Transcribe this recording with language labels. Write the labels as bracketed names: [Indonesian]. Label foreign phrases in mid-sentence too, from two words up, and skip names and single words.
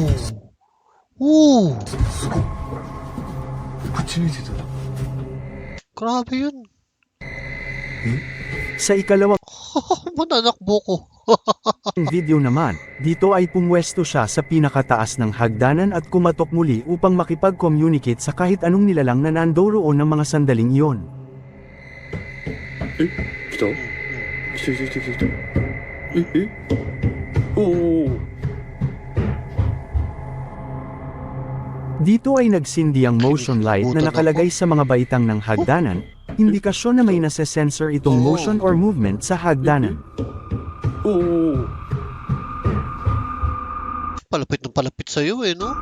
[Filipino] Ooh! Grabe yun. Sa ikalawang Mananakbo ko. video naman, dito ay pumwesto siya sa pinakataas ng hagdanan at kumatok muli upang makipag-communicate sa kahit anong nilalang na nandoroon ng mga sandaling iyon. [Japanese] 来た来た来た来た来たおお [Filipino] Dito ay nagsindi ang [English] motion light [Filipino] na nakalagay sa mga baitang ng hagdanan, indikasyon na may nase-sensor itong [English] motion or movement [Filipino] sa hagdanan. [Japanese] おお [Filipino] Palapit ng palapit sa'yo eh, no?